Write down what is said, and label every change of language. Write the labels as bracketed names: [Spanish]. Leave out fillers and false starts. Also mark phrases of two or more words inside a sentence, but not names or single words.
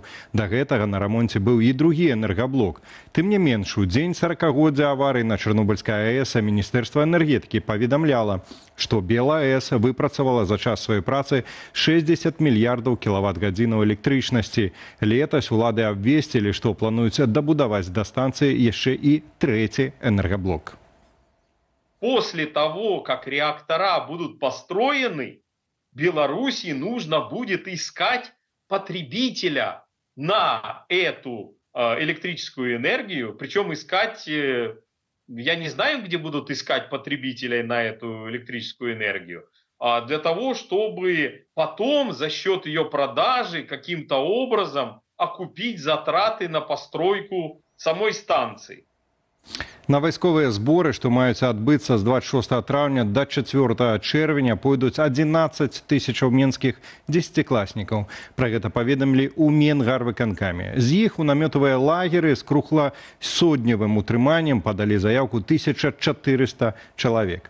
[Belarusian] Да гэтага на рамонце быў і другі энергаблок. Тым не менш, у дзень 40-годдзя аварыі на Чарнобыльскай АЭС Міністэрства энергетыкі паведамляла, што БелАЭС выпрацавала за час сваёй працы 60 мільярдаў кілават-гадзінаў электрычнасці. Летась улады абвесцілі, што плануюць дабудаваць да станцыі яшчэ і трэці энергаблок. [Russian] После того, как реактора будут построены, Беларуси нужно будет искать потребителя на эту электрическую энергию. Причем искать, я не знаю, где будут искать потребителей на эту электрическую энергию, для того, чтобы потом за счет ее продажи каким-то образом окупить затраты на постройку самой станции. [Belarusian] На вайсковыя зборы, што маюць адбыцца з 26 траўня да 4 чэрвеня, пойдуць 11 тысячаў менскіх дзесяцікласнікаў. Пра гэта паведамілі ў Менгарвыканкаме. З іх у намётавыя лагеры з кругласотневым утрыманнем падалі заяўку 1400 чалавек.